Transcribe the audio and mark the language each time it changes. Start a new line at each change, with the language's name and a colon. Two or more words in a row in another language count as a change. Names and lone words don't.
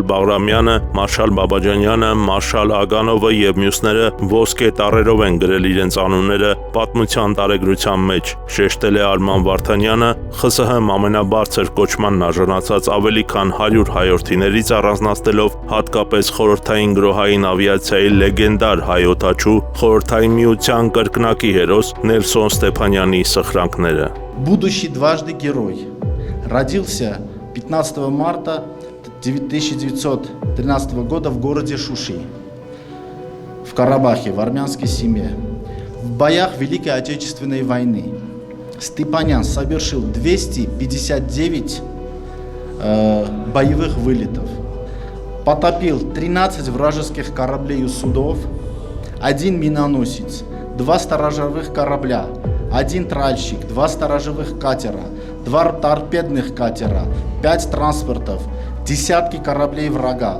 Armenian: Բաղրամյանը, մարշալ Բաբաջանյանը, մարշալ Ագանովը եւ մյուսները ոսկե տառերով են գրել իրենց անունները պատմության տարեգրության մեջ, շեշտել է Արման Վարդանյանը, ԽՍՀՄ ամենաբարձր կոչմանն արժանացած ավելի քան 100 հայորդիներից առանձնացնելով հատկապես խորհրդային գրոհային ավիացիայի լեգենդար հայ օդաչու խորհրդային միության կրկնակի հերոս Նելսոն Ստեփանյանի սխրանքները։
Russian: Будущий дважды герой. Родился 15 марта 1913 года в городе Шуши, в Карабахе, в армянской семье. В боях Великой Отечественной войны Степанян совершил 259 боевых вылетов, потопил 13 вражеских кораблей и судов, 1 миноносец, 2 сторожевых корабля, 1 тральщик, 2 сторожевых катера, 2 торпедных катера, 5 транспортов, десятки кораблей врага.